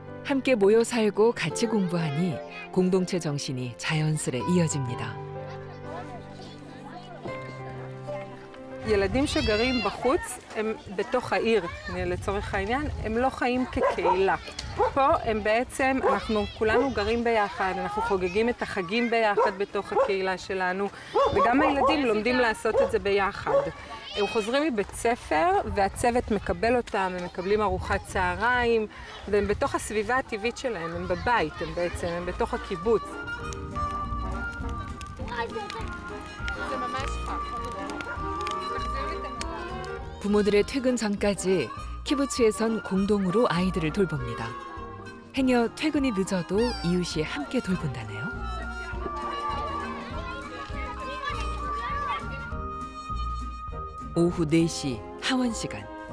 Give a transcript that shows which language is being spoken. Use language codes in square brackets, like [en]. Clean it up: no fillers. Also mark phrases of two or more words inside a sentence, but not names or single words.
[ko] 함께 모여 살고 같이 공부하니 공동체 정신이 자연스레 이어집니다. [he] ילדים שגרים בחוץ הם בתוך העיר, לצורך העניין, הם לא חיים כקהילה. פה הם בעצם, אנחנו כולנו גרים ביחד, אנחנו חוגגים את החגים ביחד בתוך הקהילה שלנו, וגם הילדים לומדים לעשות את זה ביחד. הם חוזרים מבית ספר והצוות מקבל אותם, הם מקבלים ארוחת צהריים, והם בתוך הסביבה הטבעית שלהם, הם בבית, הם בתוך הקיבוץ. זה ממש חג. [ko] 부모들의 퇴근 전까지 키부츠에선 공동으로 아이들을 돌봅니다. 행여 퇴근이 늦어도 이웃이 함께 돌본다네요. 오후 4시 하원 시간.